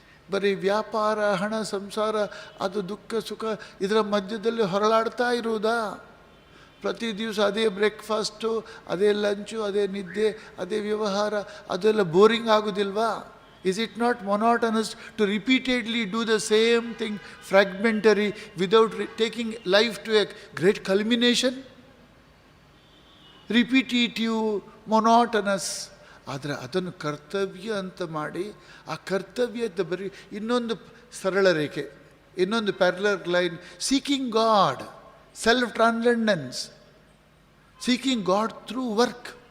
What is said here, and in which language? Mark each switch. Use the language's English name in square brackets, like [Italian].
[Kannada] ಬರೀ ವ್ಯಾಪಾರ, ಹಣ, ಸಂಸಾರ, ಅದು ದುಃಖ ಸುಖ ಇದರ ಮಧ್ಯದಲ್ಲಿ ಹೊರಳಾಡ್ತಾ ಇರುವುದಾ? ಪ್ರತಿ ದಿವಸ ಅದೇ ಬ್ರೇಕ್ಫಾಸ್ಟು, ಅದೇ ಲಂಚು, ಅದೇ ನಿದ್ದೆ, ಅದೇ ವ್ಯವಹಾರ, ಅದೆಲ್ಲ boring ಆಗೋದಿಲ್ವಾ? [English] Is it not monotonous to repeatedly do the same thing, fragmentary, without taking life to a great culmination? Repetitive, monotonous. [Kannada] ಆದರೆ ಅದನ್ನು ಕರ್ತವ್ಯ ಅಂತ ಮಾಡಿ, ಆ ಕರ್ತವ್ಯದ ಬರೀ ಇನ್ನೊಂದು ಸರಳ ರೇಖೆ, ಇನ್ನೊಂದು ಪ್ಯಾರಲರ್ line, [English] Seeking God, self transcendence, seeking God through work.